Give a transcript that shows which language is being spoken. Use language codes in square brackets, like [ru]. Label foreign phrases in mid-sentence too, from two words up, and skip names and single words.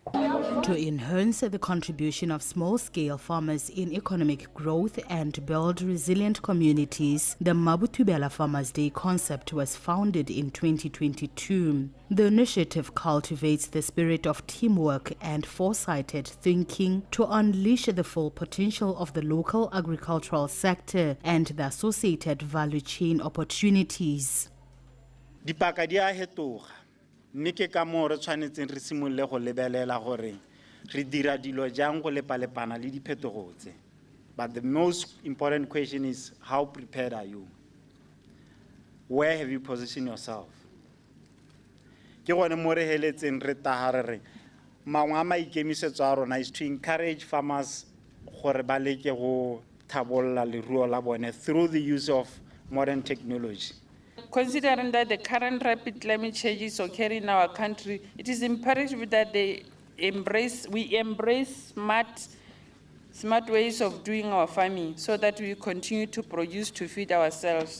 [en] To enhance the contribution of small-scale farmers in economic growth and build resilient communities, the Mula Farmers Day concept was founded in 2022. The initiative cultivates the spirit of teamwork and foresighted thinking to unleash the full potential of the local agricultural sector and the associated value chain opportunities. [tn] Dipaka di a hetoga mme ke ka moo re tshwanetseng re simolle go lebelela gore re dira dilo jang go lepalepana le diphetogo tse. [en] But the most important question is, how prepared are you? Where have you positioned yourself? [tn] Ke gone mo re heletseng re taga re mangwe a maikemisetso a rona [en] is to encourage farmers [tn] gore ba leke go thabolla leruo la bone [en] through the use of modern technology. Considering that the current rapid climate change is occurring in our country, it is imperative that we embrace smart ways of doing our farming so that we continue to produce to feed ourselves.